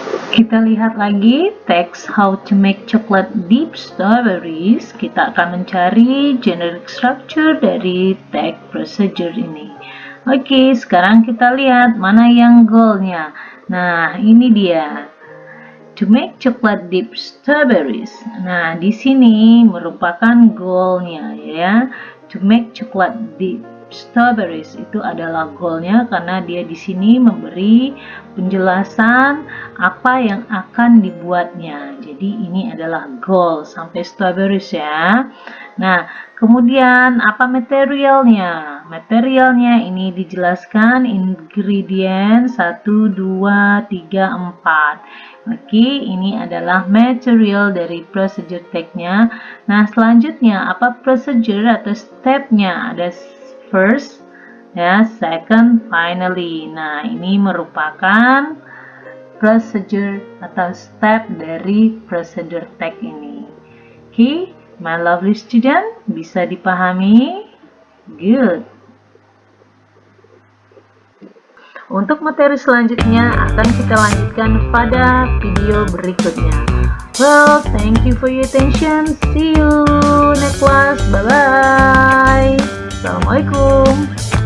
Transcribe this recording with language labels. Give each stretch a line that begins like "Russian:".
Indonesian: Kita lihat lagi teks
English: How to Make Chocolate Dip Strawberries.
Indonesian: Kita akan mencari generic structure dari tag procedure ini. Oke, sekarang kita lihat mana yang goalnya. Nah, ini dia.
English: To make chocolate dip strawberries.
Indonesian: Nah, di sini merupakan goalnya ya.
English: To make chocolate dip strawberries
Indonesian: itu adalah goalnya karena dia di sini memberi penjelasan apa yang akan dibuatnya. Jadi ini adalah goal sampai strawberries ya. Nah, kemudian apa materialnya? Materialnya ini dijelaskan ingredient 1, 2, 3, 4. Oke, ini adalah material dari procedure tag-nya. Nah, selanjutnya apa procedure atau step-nya? Ada first, ya, second, finally. Nah, ini merupakan procedure atau step dari procedure tag ini.
English: Oke, my lovely student,
Indonesian: bisa dipahami?
English: Good.
Indonesian: Untuk materi selanjutnya akan kita lanjutkan pada video berikutnya.
English: Well, thank you for your attention. See you next class. Bye-bye. Assalamualaikum.